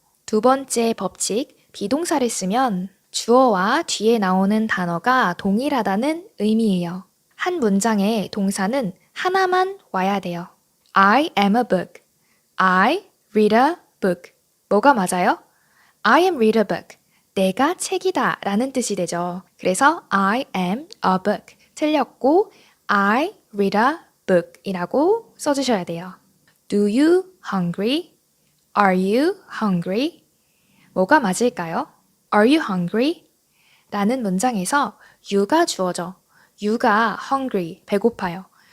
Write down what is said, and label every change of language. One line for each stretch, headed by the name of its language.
Korean: 2번째 법칙, 비동사를 쓰면 주어와 뒤에 나오는 단어가 동일하다는 의미예요. 한 문장에 동사는 하나만 와야 돼요.
English: I am a book. I read a book.
Korean: 뭐가 맞아요?
English: I am read a book.
Korean: 내가 책이다 라는 뜻이 되죠. 그래서
English: I am a book.
Korean: 틀렸고
English: I read a book
Korean: 이라고 써주셔야 돼요.
English: Do you hungry? Are you hungry?
Korean: 뭐가 맞을까요?
English: Are you hungry?
Korean: 라는 문장에서 you가 주어져. you가 hungry, 배고파요.